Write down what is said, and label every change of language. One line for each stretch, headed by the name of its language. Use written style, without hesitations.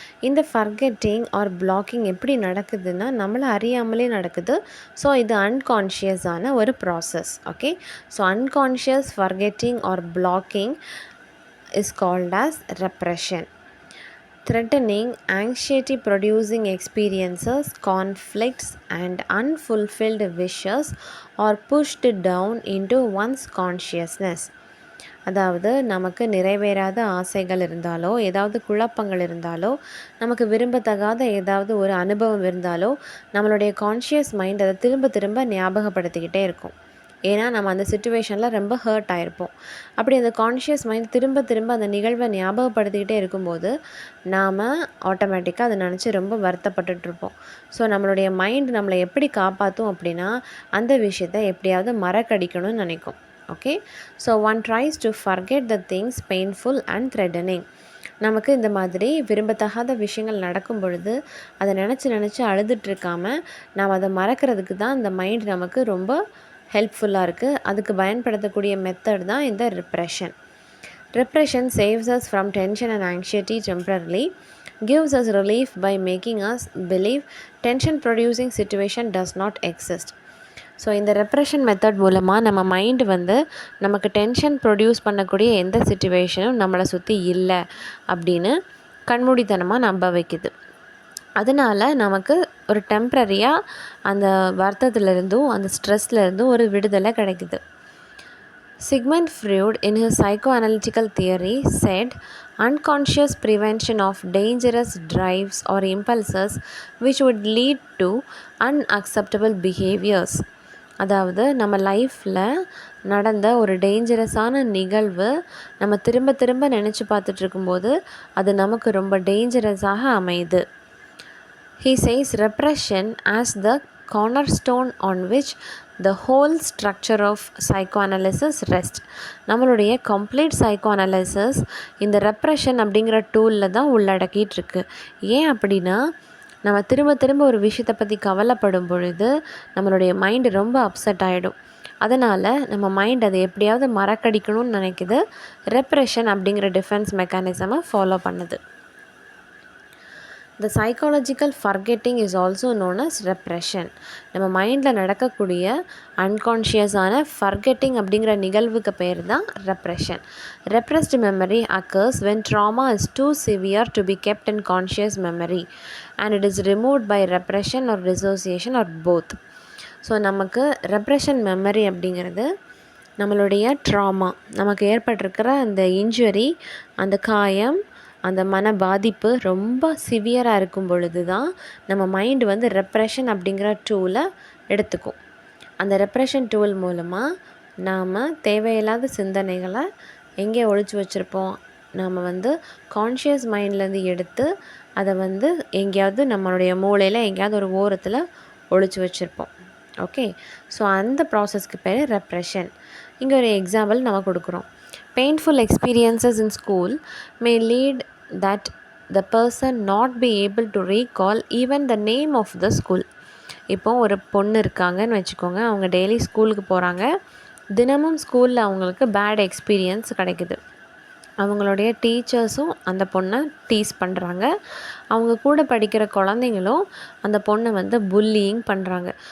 Tamil: இந்த forgetting R blocking எப்படி நடக்குதுன்னா நம்மளை அறியாமலே நடக்குது. ஸோ இது அன்கான்ஷியஸான ஒரு process.
English: Okay. So unconscious forgetting or blocking is called as repression. Threatening, anxiety-producing experiences, conflicts, and unfulfilled wishes are pushed down into one's consciousness.
Tamil: அதாவது நமக்கு நிறைவேறாத ஆசைகள் இருந்தாலோ ஏதாவது குழப்பங்கள் இருந்தாலோ நமக்கு விரும்பத்தகாத ஏதாவது ஒரு அனுபவம் இருந்தாலோ நம்மளுடைய கான்ஷியஸ் மைண்ட் அதை திரும்ப ஞாபகப்படுத்திக்கிட்டே இருக்கும். ஏன்னா நம்ம அந்த சிச்சுவேஷனில் ரொம்ப ஹர்ட் ஆகிருப்போம். அப்படி அந்த கான்ஷியஸ் மைண்ட் திரும்ப அந்த நிகழ்வை ஞாபகப்படுத்திக்கிட்டே இருக்கும்போது நாம் ஆட்டோமேட்டிக்காக அதை நினச்சி ரொம்ப வருத்தப்பட்டுட்ருப்போம். ஸோ நம்மளுடைய மைண்ட் நம்மளை எப்படி காப்பாற்றும் அப்படின்னா அந்த விஷயத்தை எப்படியாவது மறக்கடிக்கணும்னு நினைக்கும். Okay.
English: So one tries to forget the things painful and threatening.
Tamil: நமக்கு இந்த மாதிரி விரும்பத்தகாத விஷயங்கள் நடக்கும் பொழுது அதை நினச்சி அழுதுட்ருக்காமல் நாம் அதை மறக்கிறதுக்கு தான் இந்த மைண்ட் நமக்கு ரொம்ப ஹெல்ப்ஃபுல்லாக இருக்குது. அதுக்கு பயன்படுத்தக்கூடிய மெத்தட் தான் இந்த repression.
English: Repression saves us from tension and anxiety temporarily, gives us relief by making us believe tension producing situation does not exist.
Tamil: So இந்த ரெப்ரெஷன் மெத்தட் மூலமாக நம்ம மைண்டு வந்து நமக்கு டென்ஷன் ப்ரொடியூஸ் பண்ணக்கூடிய எந்த சிச்சுவேஷனும் நம்மளை சுற்றி இல்லை அப்படின்னு கண்மூடித்தனமாக நம்ப வைக்குது. அதனால் நமக்கு ஒரு டெம்ப்ரரியாக அந்த வருத்தத்துலேருந்தும் அந்த ஸ்ட்ரெஸ்லேருந்தும் ஒரு விடுதலை கிடைக்குது.
English: Sigmund Freud, in his psychoanalytical theory, said unconscious prevention of dangerous drives or impulses which would lead to unacceptable behaviors.
Tamil: அதாவது நம்ம லைஃப்பில் நடந்த ஒரு டேஞ்சரஸான நிகழ்வு நம்ம திரும்ப நினச்சி பார்த்துட்ருக்கும்போது அது நமக்கு ரொம்ப டேஞ்சரஸாக அமையுது.
English: He says repression as the cornerstone on which the whole structure of psychoanalysis rests.
Tamil: நம்மளுடைய கம்ப்ளீட் சைக்கோஅனாலிசிஸ் இந்த ரெப்ரெஷன் அப்படிங்கிற டூலில் தான் உள்ளடக்கிட்டுருக்கு. ஏன் அப்படின்னா நம்ம திரும்ப ஒரு விஷயத்தை பற்றி கவலைப்படும் பொழுது நம்மளுடைய மைண்டு ரொம்ப அப்செட் ஆகிடும். அதனால் நம்ம மைண்ட் அதை எப்படியாவது மறக்கடிக்கணும்னு நினைக்குது. ரெப்ரெஷன் அப்படிங்கிற டிஃபென்ஸ் மெக்கானிசமை ஃபாலோ பண்ணுது.
English: The psychological forgetting is also known as repression.
Tamil: நம்ம மைண்டில் நடக்கக்கூடிய அன்கான்ஷியஸான ஃபர்கெட்டிங் அப்படிங்கிற நிகழ்வுக்கு பேர் தான் repression.
English: Repressed memory occurs when trauma is too severe to be kept in conscious memory and it is removed by repression or dissociation or both.
Tamil: So நமக்கு repression memory அப்படிங்கிறது நம்மளுடைய ட்ராமா, நமக்கு ஏற்பட்டிருக்கிற அந்த இன்ஜுரி, அந்த காயம், அந்த மன பாதிப்பு ரொம்ப சிவியராக இருக்கும் பொழுது தான் நம்ம மைண்டு வந்து ரெப்ரெஷன் அப்படிங்கிற டூலை எடுத்துக்கும். அந்த ரெப்ரெஷன் டூல் மூலமாக நாம் தேவையில்லாத சிந்தனைகளை எங்கே ஒழிச்சு வச்சுருப்போம், நாம் வந்து கான்ஷியஸ் மைண்ட்லேருந்து எடுத்து அதை வந்து எங்கேயாவது நம்மளுடைய மூளையில் எங்கேயாவது ஒரு ஓரத்தில் ஒழிச்சு வச்சுருப்போம். ஓகே. ஸோ அந்த ப்ராசஸ்க்கு பேர் ரெப்ரெஷன். இங்கே ஒரு எக்ஸாம்பிள் நம்ம கொடுக்குறோம்.
English: Painful experiences in school may lead that the person not be able to recall even the name of the school.
Tamil: இப்போ ஒரு பொண்ணு இருக்காங்கன்னு வச்சுக்கோங்க, அவங்க டெய்லி ஸ்கூலுக்கு போகிறாங்க. தினமும் ஸ்கூலில் அவங்களுக்கு பேட் எக்ஸ்பீரியன்ஸ் கிடைக்குது. அவங்களுடைய டீச்சர்ஸும் அந்த பொண்ணை டீஸ் பண்ணுறாங்க. அவங்க கூட படிக்கிற குழந்தைங்களும் அந்த பொண்ணை வந்து புல்லியிங் பண்ணுறாங்க.